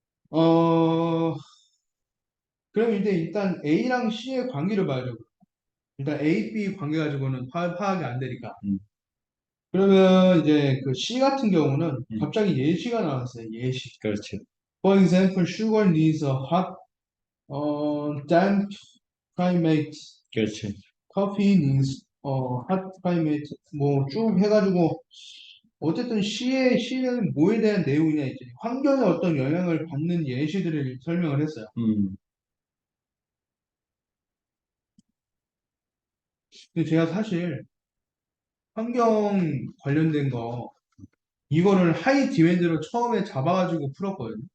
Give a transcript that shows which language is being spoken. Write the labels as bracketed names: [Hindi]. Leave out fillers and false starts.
[Korean] 어, 그럼 이제 일단 A랑 C의 관계를 봐야죠. 일단 A, B 관계 가지고는 파악이 안 되니까. 음. 그러면 이제 그 C 같은 경우는 음. 갑자기 예시가 나왔어요. 예시. 그렇지. [English] For example, sugar needs a hot, damp climate. [Korean] 그렇지. [English] Coffee needs a hot climate. [Korean] 뭐 쭉 해가지고 어쨌든 C는 뭐에 대한 내용이냐 이제 환경에 어떤 영향을 받는 예시들을 설명을 했어요. 음. 근데 제가 사실 환경 관련된 거 이거를 하이 디맨드로 처음에 잡아가지고 풀었거든요.